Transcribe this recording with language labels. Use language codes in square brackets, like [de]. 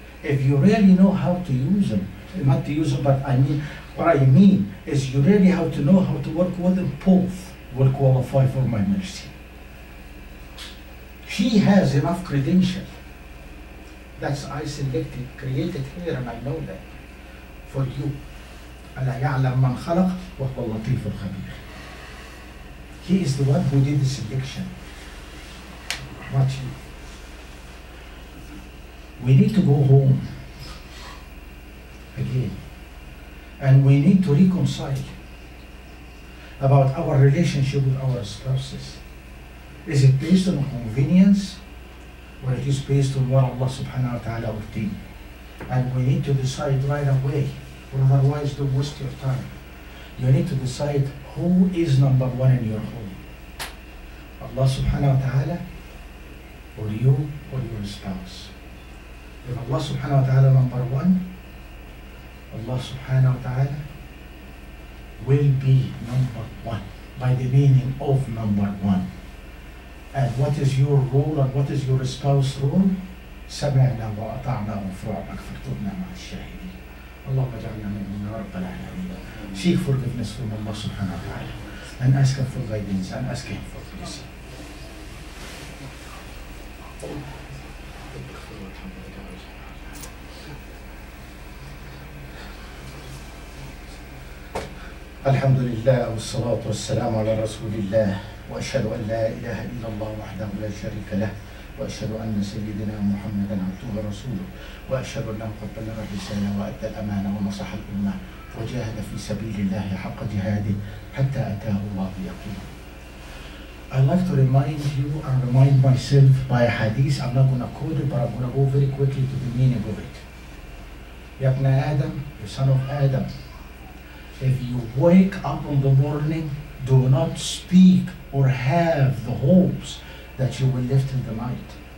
[en] If you really know how to use them, not to use them, but what I mean is you really have to know how to work with them, both will qualify for my mercy. She has enough credential. That's I selected, created here, and I know that for you. [ar] ألا يعلم من خلق وهو اللطيف الخبير. [en] He is the one who did the selection, not you. We need to go home again, and we need to reconcile about our relationship with our spouses. Is it based on convenience, or it is based on what Allah subhanahu wa ta'ala ordained? And we need to decide right away, or otherwise don't waste your time. You need to decide who is number 1 in your home. Allah subhanahu wa ta'ala, or you, or your spouse. If Allah subhanahu wa ta'ala number 1, Allah subhanahu wa ta'ala will be number 1, by the meaning of number 1. And what is your role and what is your spouse's role? [ar] سمعنا وأطعنا وغفرانك فاكتبنا مع الشاهدين. اللهم اجعلنا منهم يا رب العالمين. [en] Seek forgiveness from Allah subhanahu wa ta'ala and ask Him for guidance and ask Him for blessing. [ar] الحمد لله والصلاة والسلام على رسول الله وأشهد أن لا إله إلا الله وحده لا شريك له وأشهد أن سيدنا محمدا عبده ورسوله وأشهد أنه قد بلغ الرسالة وأدى الأمانة ونصح الأمة وجاهد في سبيل الله حق جهاده حتى أتاه الله بيقين. [en] I'd like to remind you and remind myself by a hadith. I'm not going to quote it, but I'm going to go very quickly to the meaning of it. [ar] Ya ibn Adam, [en] the son of Adam, if you wake up in the morning, do not speak or have the hopes that you will live till the night.